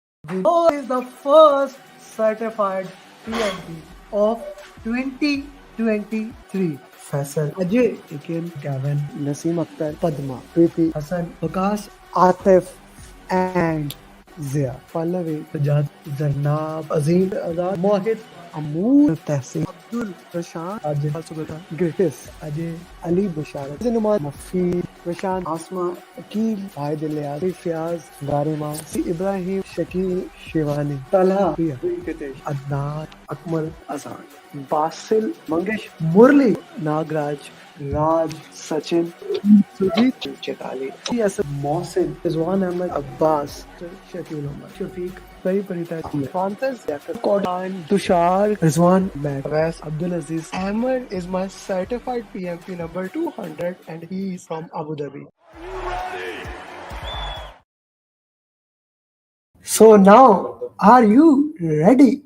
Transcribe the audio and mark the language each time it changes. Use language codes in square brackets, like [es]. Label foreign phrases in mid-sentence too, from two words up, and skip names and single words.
[en] is the first certified PMP of 2023. Faisal, Ajay, Ikin, Gavin, Naseem Akhtar, Padma, Preeti, Hassan, Vikas, Atif, and Zia. Pallavi, Sajad, Zarnab, Azim, Azad, Mohit, Amoor, Tehsin, Abdul, Prashant, Ajay, Subata, Gritis, Ajay, Ali, Basharat, Zinuman, Mafid, Prashant, Asma, Akil, Fahid Ilyas, Fiaz, Garima, Ibrahim, Shakil, Shivani, Talha, Priya, Venkatesh, Adnan, Akmal, Azad, Basil, Mangesh, Murli, Nagraj, Raj, Sachin, Sujit, Chetali, yes, Mohsin, Rizwan Ahmed, Abbas, Shakil Umar, Shafiq, Very Parita, Francis, Kodan, Tushar, Rizwan, Matt, Wes, Abdul Aziz. Amer is my certified PMP number 200 and he is from Abu Dhabi. So now, are you ready?